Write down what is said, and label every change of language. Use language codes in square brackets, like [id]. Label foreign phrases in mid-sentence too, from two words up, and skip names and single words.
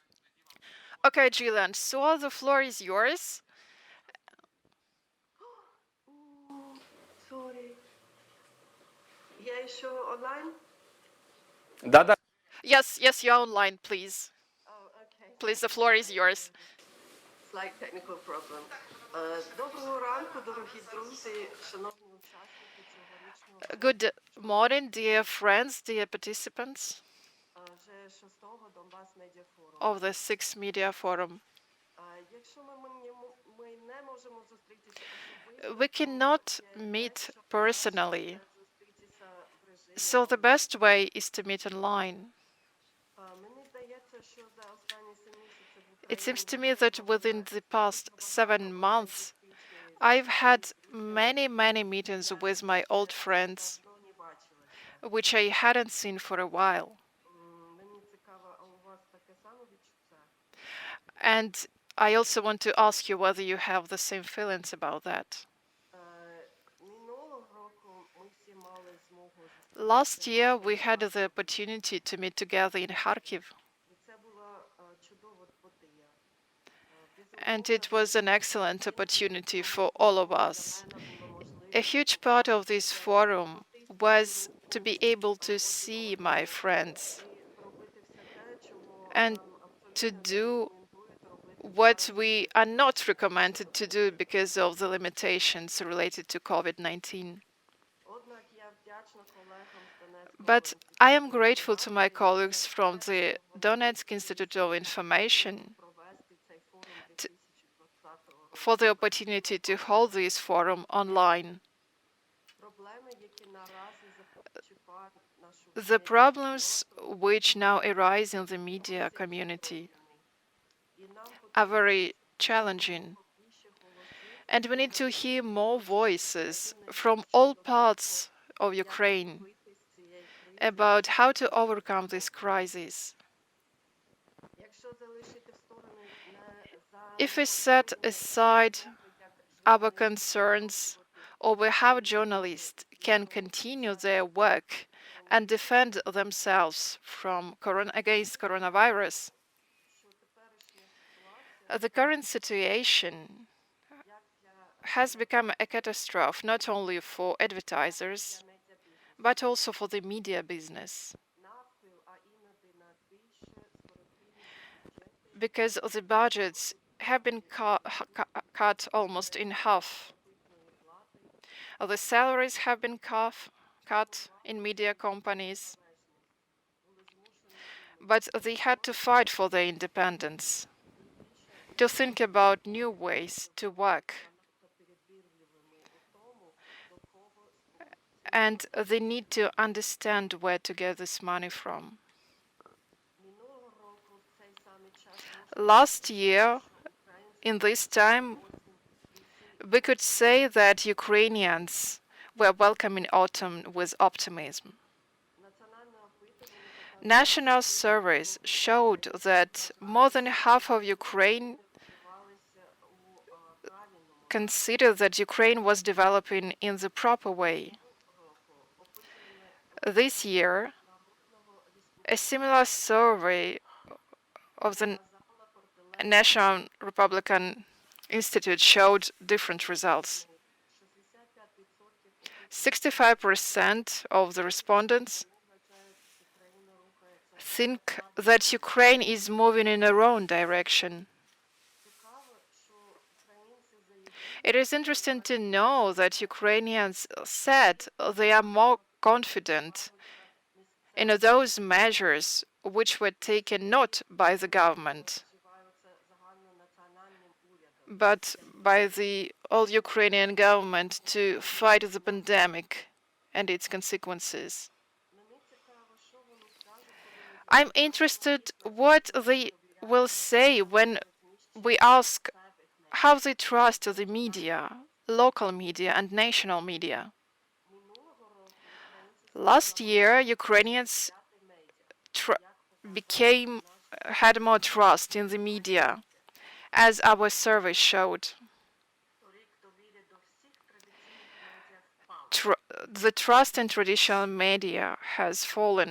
[en] Okay, Gillian, so the floor is yours. Sorry. [ru] Я еще online? Да-да. [en] Yes, you're online, please. Oh, okay. Please, the floor is yours. Slight technical problem. [uk] Доброго ранку, дорогі друзі, шановні учасники цьогорічного [en] Good morning, dear friends, dear participants [uk] вже шостого Donbas Media Forum. [en] of the Sixth Media Forum. [uk] Якщо ми не можемо зустрітися особисто, [en] We cannot meet personally, зустрітися в режимі. so the best way is to meet online. [uk] Мені здається, що за останні 7 місяців в [en] It seems to [uk] Україні [en] me that within the past 7 months, I've had many, many meetings with my old friends, [uk] давно не бачили. [en] which I hadn't seen for a while. [uk] Мені цікаво, а у вас таке саме відчуття? [en] And I also want to ask you whether you have the same feelings about that. [uk] Минулого року ми всі мали змогу [en] Last year, we had the opportunity to meet together in Kharkiv, [uk] і це була чудова подія. [en] and it was an excellent opportunity for all of us. A huge part of this forum was to be able to see my friends [uk] Робити все те, чого [en] and to [uk] абсолютно [en] do [uk] рекомендують робити. [en] what we are not recommended to do because of the limitations related to COVID-19. [uk] Однак я вдячна колегам з Донецького [en] But I am grateful to my colleagues from the Donetsk Institute of Information [uk] провести цей форум Т- 2020 року. [en] for the opportunity to hold this forum online. [uk] Проблеми, які наразі зачіпають нашу [en] The problems which now arise in the media community [uk] і нам [en] are very challenging, [uk] більше голосів [en] and we need to hear more voices from all parts of Ukraine [uk] вийти з цієї кризи. [en] about how to overcome this crisis. [uk] Якщо залишити в сторони не за [en] If we set aside our concerns over how journalists can continue their work and defend themselves against coronavirus, [uk] що теперішня ситуація [en] the current situation [uk] як для [en] has become a catastrophe not only for advertisers [uk] медіабізнесу [en] but also for the media business, [uk] навпіл, а іноді на більше скоротилися бюджети [en] because the budgets have been cut almost in half. The salaries have been cut in media companies, but they had to fight for their independence, to think about new ways to work, and they need to understand where to get this money from. [uk] минулого року в цей самий час [en] Last year, in this time, we could say that Ukrainians were welcoming autumn with optimism. [uk] національне опитування [en] National surveys showed that more than half of Ukraine [uk] відбувалися у правильному [en] considered that Ukraine was developing in the proper way. This year, a similar survey of the National Republican Institute showed different results. 65% of the respondents think that Ukraine is moving in their own direction. [uk] цікаво, що українці заявили, [en] It is interesting to know that Ukrainians said they are more confident in those measures which were taken not by the government, [uk] вживаються загальнонаціональним урядом. [en] but by the all Ukrainian government to fight the pandemic and its consequences. [uk] Мені цікаво, що вони скажуть, коли ми [en] I'm interested what they will say when we ask how they trust the media, local media and national media. [uk] минулого року українці [en] Last year, Ukrainians had more trust in the media, as our survey showed. [uk] торік довір'я до всіх традиційних медіа впало. [en] The trust in traditional media has fallen.